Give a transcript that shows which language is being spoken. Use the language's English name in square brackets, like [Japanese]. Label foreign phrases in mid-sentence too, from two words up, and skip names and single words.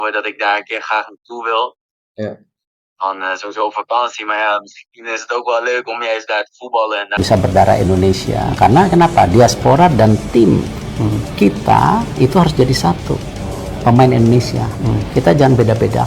[Dutch] dat ik daar een keer graag naartoe wil. Ja. Dan sowieso op vakantie, maar ja, misschien is het ook wel leuk om juist daar te voetballen. En [Indonesian] Bisa berdarah Indonesia. Karena kenapa? Diaspora dan tim kita itu harus jadi satu. Pemain Indonesia. Kita jangan beda-beda.